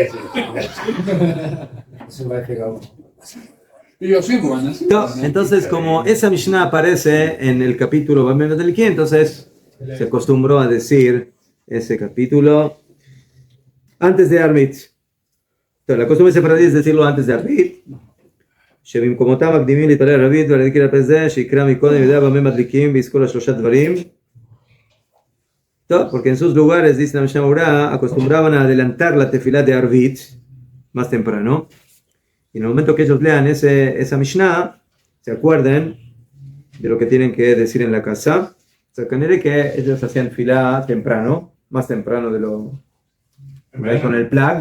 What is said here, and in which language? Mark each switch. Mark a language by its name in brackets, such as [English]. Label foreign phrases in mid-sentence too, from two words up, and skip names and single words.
[Portuguese] Você vai pegar um. [Spanish] Y yo sí, bueno. Entonces, como esa Mishnah aparece en el capítulo Bamem Madlikin, entonces se acostumbró a decir ese capítulo antes de Arbit. La costumbre separadí es decirlo antes de Arbit. [Hebrew] שבמקומותם מקדימים להתפלל ערבית ולהזכיר על זה שיקרא מקודם ידע במה מדליקים ויזכור לשלושה דברים. טוב, [Spanish] porque en sus lugares, dice la Mishnah Berurah, acostumbraban a adelantar la tefilá de Arbit más temprano. Y en el momento que ellos lean esa Mishnah, se acuerden de lo que tienen que decir en la casa. O sea, que ellos hacían filá temprano, más temprano de lo con el plag.